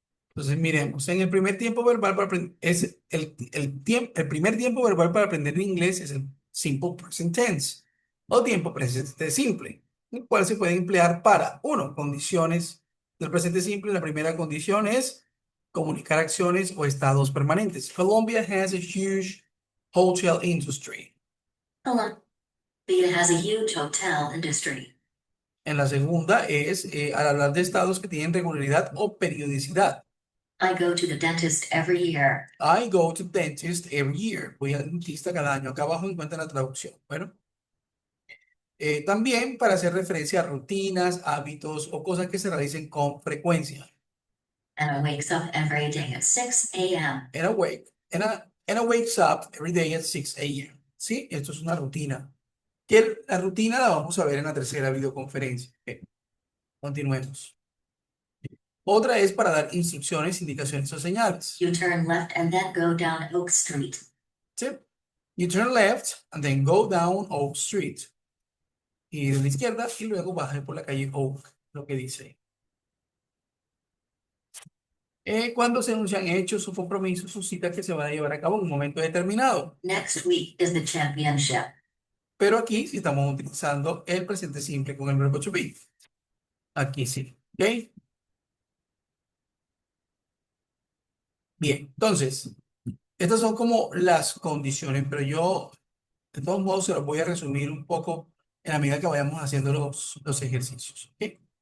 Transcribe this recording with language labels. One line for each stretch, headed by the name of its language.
Spanish: Entonces, miremos, en el primer tiempo verbal para aprender, es el primer tiempo verbal para aprender inglés es el simple present tense o tiempo presente simple, el cual se puede emplear para, uno, condiciones del presente simple. La primera condición es comunicar acciones o estados permanentes.
English: Colombia has a huge hotel industry. Colombia has a huge hotel industry.
Spanish: En la segunda es al hablar de estados que tienen regularidad o periodicidad.
English: I go to the dentist every year. I go to dentist every year.
Spanish: Voy al dentista cada año. Acá abajo encuentra la traducción. Bueno, también para hacer referencia a rutinas, hábitos o cosas que se realicen con frecuencia.
English: Anna wakes up every day at 6 a.m. And awake. And I wakes up every day at 6 a.m.
Spanish: ¿Sí? Esto es una rutina. Que la rutina la vamos a ver en la tercera videoconferencia. Continuemos. Otra es para dar instrucciones, indicaciones o señales.
English: You turn left and then go down Oak Street. ¿Sí? You turn left and then go down Oak Street.
Spanish: Y de la izquierda y luego baje por la calle Oak, lo que dice. Cuando se anuncian hechos o compromisos o citas que se van a llevar a cabo en un momento determinado.
English: Next week is the championship.
Spanish: Pero aquí sí estamos utilizando el presente simple con el verbo to be. Aquí sí. ¿Ok? Bien, entonces, estas son como las condiciones, pero yo de todos modos se los voy a resumir un poco en la medida que vayamos haciendo los ejercicios. ¿Ok?